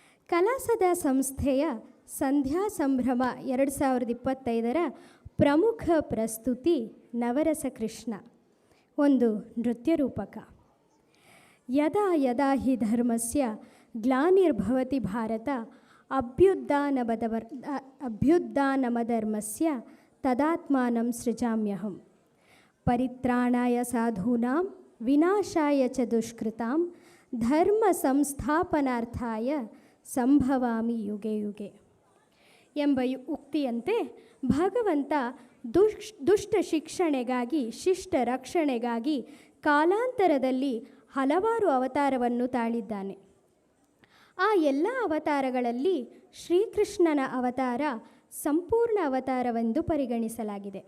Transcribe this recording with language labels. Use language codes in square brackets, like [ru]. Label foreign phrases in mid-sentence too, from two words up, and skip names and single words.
[kn] ಕಲಾಸದ ಸಂಸ್ಥೆಯ ಸಂಧ್ಯಾ ಸಂಭ್ರಮ 2025ರ ಪ್ರಮುಖ ಪ್ರಸ್ತುತಿ ನವರಸ ಕೃಷ್ಣ, ಒಂದು ನೃತ್ಯ ರೂಪಕ. [sa] ಯದಾ ಯದಾ ಹಿ ಧರ್ಮಸ್ಯ ಗ್ಲಾನಿರ್ಭವತಿ ಭಾರತ ಅಭ್ಯುತ್ಥಾನಮಧರ್ಮಸ್ಯ ತದಾತ್ಮಾನಂ ಸೃಜಾಮ್ಯಹಂ ಪರಿತ್ರಾಣಾಯ ಸಾಧೂನಾಂ ವಿನಾಶಾಯ ಚ ದುಷ್ಕೃತಾಂ ಧರ್ಮ ಸಂಸ್ಥಾಪನಾರ್ಥಾಯ ಸಂಭವಾಮಿ ಯುಗೆ ಯುಗೆ [kn] ಎಂಬ ಉಕ್ತಿಯಂತೆ ಭಗವಂತ ದುಷ್ಟ ಶಿಕ್ಷಣೆಗಾಗಿ, ಶಿಷ್ಟ ರಕ್ಷಣೆಗಾಗಿ ಕಾಲಾಂತರದಲ್ಲಿ ಹಲವಾರು ಅವತಾರವನ್ನು ತಾಳಿದ್ದಾನೆ. ಆ ಎಲ್ಲ ಅವತಾರಗಳಲ್ಲಿ ಶ್ರೀಕೃಷ್ಣನ ಅವತಾರ ಸಂಪೂರ್ಣ ಅವತಾರವೆಂದು ಪರಿಗಣಿಸಲಾಗಿದೆ.